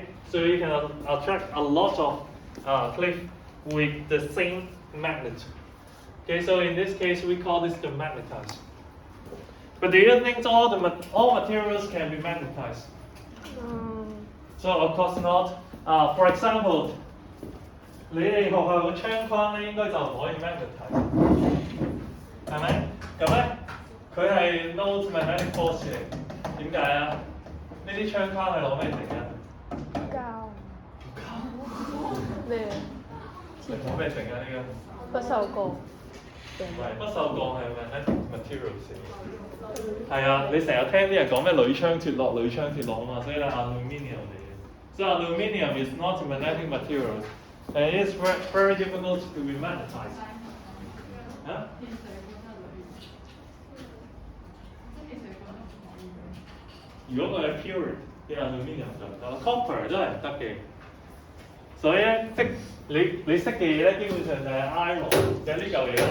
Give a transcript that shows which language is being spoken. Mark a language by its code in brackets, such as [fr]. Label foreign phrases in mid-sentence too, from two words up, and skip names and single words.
[en] So you can attract a lot of clips with the same magnet. Okay. So in this case, we call this the magnetized. But do you think all materials can be magnetized? So of course not. For example, [yue] 你哋學校個窗框咧應該就唔可以 magnetize，係咪？咁咧佢係 [en] no magnetic force [yue] 嚟，點解啊？呢啲窗框係攞咩整嘅？膠。咩？係攞咩整啊？呢個？不鏽鋼。唔係不鏽鋼係 [en] magnetic materials [yue] 嚟嘅。係啊，你成日聽啲人講咩鋁窗脫落啊嘛，所以係 aluminium 嚟嘅。 [en] So aluminium is not magnetic materials, and it is very difficult to be magnetized. [yue] Huh? 如果佢係 pure 嘅 aluminium 就唔得 ，copper 都係唔得嘅。所以咧，你識嘅嘢咧，基本上就係 iron 就呢嚿嘢啦。